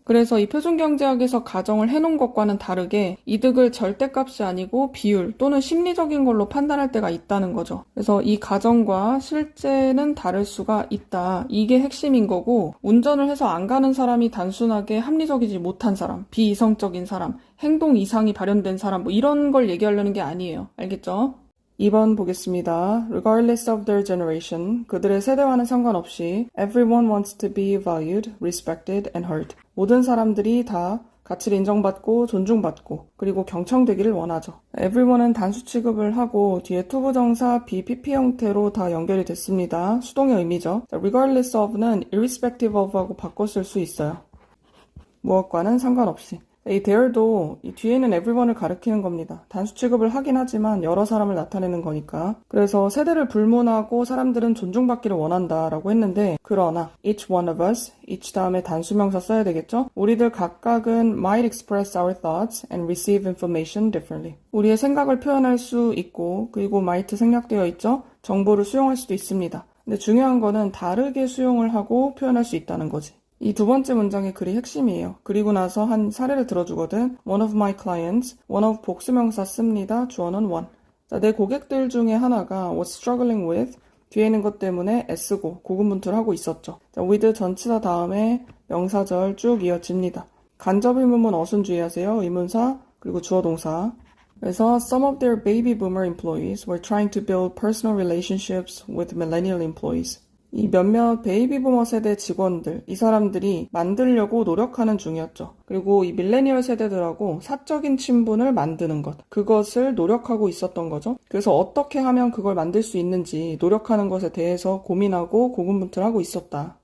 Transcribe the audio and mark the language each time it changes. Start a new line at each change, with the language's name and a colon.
Korean: 그래서 이 표준경제학에서 가정을 해놓은 것과는 다르게 이득을 절대값이 아니고 비율 또는 심리적인 걸로 판단할 때가 있다는 거죠. 그래서 이 가정과 실제는 다를 수가 있다. 이게 핵심인 거고 운전을 해서 안 가는 사람이 단순하게 합리적이지 못한 사람, 비이성적인 사람, 행동 이상이 발현된 사람 이런 걸 얘기하려는 게 아니에요. 알겠죠? 2번 보겠습니다.
English: Regardless of their generation,
Korean: 그들의 세대와는 상관없이
English: everyone wants to be valued, respected, and heard.
Korean: 모든 사람들이 다 가치를 인정받고 존중받고 그리고 경청되기를 원하죠. everyone은 단수 취급을 하고 뒤에 투부정사 BPP 형태로 다 연결이 됐습니다. 수동의 의미죠. regardless of는 irrespective of 하고 바꿔 쓸 수 있어요. 무엇과는 상관없이. 이 there도 이 뒤에 있는 everyone을 가리키는 겁니다. 단수 취급을 하긴 하지만 여러 사람을 나타내는 거니까. 그래서 세대를 불문하고 사람들은 존중받기를 원한다라고 했는데 그러나
English: each one of us,
Korean: each 다음에 단수명사 써야 되겠죠? 우리들 각각은
English: might express our thoughts and receive information differently.
Korean: 우리의 생각을 표현할 수 있고 그리고 might 생략되어 있죠? 정보를 수용할 수도 있습니다. 근데 중요한 거는 다르게 수용을 하고 표현할 수 있다는 거지. 이 두 번째 문장의 글이 핵심이에요. 그리고 나서 한 사례를 들어주거든.
English: One of my clients, one of
Korean: 복수명사 씁니다. 주어는 one. 자, 내 고객들 중에 하나가
English: was struggling with
Korean: 뒤에 있는 것 때문에 애쓰고 고군분투를 하고 있었죠. 자, with 전치사 다음에 명사절 쭉 이어집니다. 간접 의문문 어순 주의하세요. 의문사 그리고 주어 동사.
English: 그래서 some of their baby boomer employees were trying to build personal relationships with millennial employees.
Korean: 이 몇몇 베이비부머 세대 직원들, 이 사람들이 만들려고 노력하는 중이었죠. 그리고 이 밀레니얼 세대들하고 사적인 친분을 만드는 것, 그것을 노력하고 있었던 거죠. 그래서 어떻게 하면 그걸 만들 수 있는지 노력하는 것에 대해서 고민하고 고군분투를 하고 있었다.